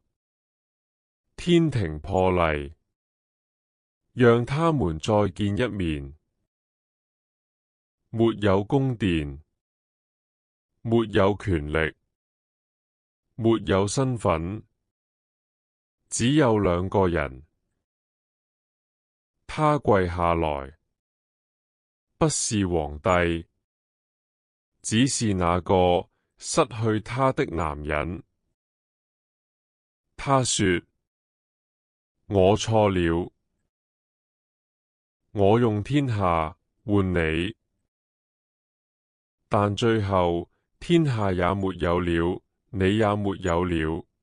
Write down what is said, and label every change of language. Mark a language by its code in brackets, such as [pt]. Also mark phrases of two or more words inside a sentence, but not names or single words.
[zh] 天庭破例，讓他們再見一面。沒有宮殿，沒有權力，沒有身份，只有兩個人。他跪下來，不是皇帝，只是那個失去他的男人。他說：我錯了，我用天下換你，但最後天下也沒有了，你也沒有了。